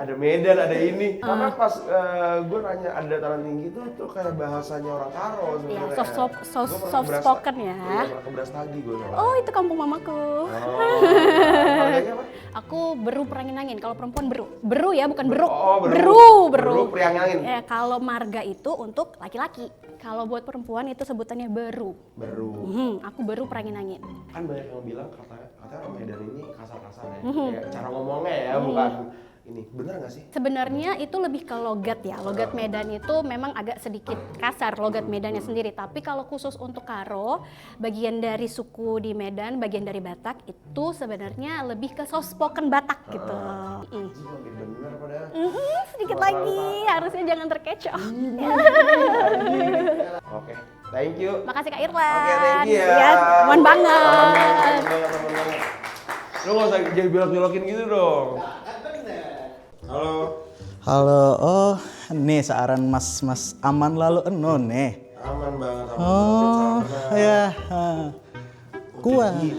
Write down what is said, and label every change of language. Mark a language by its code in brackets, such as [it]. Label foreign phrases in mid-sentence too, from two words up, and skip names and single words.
[id] Ada Medan, ada ini. Karena pas gua nanya ada dataran tinggi tuh kayak bahasanya orang Karo Iya, sebenarnya. [en] soft spoken ya. [id] Iya, pernah ke Brastagi gua. Oh, itu kampung mamaku. Keluarganya apa? Aku beru perangin angin. Kalau perempuan beru. Beru ya, bukan beruk. Oh, Beru. Beru priangin angin. Kalau marga itu untuk laki-laki. Kalau buat perempuan itu sebutannya beru. Aku beru perangin angin. Kan banyak yang bilang katanya orang Medan ini kasar-kasar ya. Kayak cara ngomongnya ya, bukan ini. Bener nggak sih? Sebenarnya itu lebih ke logat ya. Logat Medan itu memang agak sedikit kasar logat Medannya sendiri. Tapi kalau khusus untuk Karo, bagian dari suku di Medan, bagian dari Batak itu sebenarnya lebih ke [en] soft spoken [id] Batak gitu. Anjing lebih bener padahal. Sedikit lagi, harusnya jangan terkecoh. Oke, [en] thank you. [id] Makasih Kak Irwan. Oke, [en] thank you ya. [id] Ya, aman banget. Aman banget. Lu nggak usah jadi belok-belokin gitu dong. Halo, oh nih searan mas aman lalu eno nih. Aman banget. Oh ya, kuat.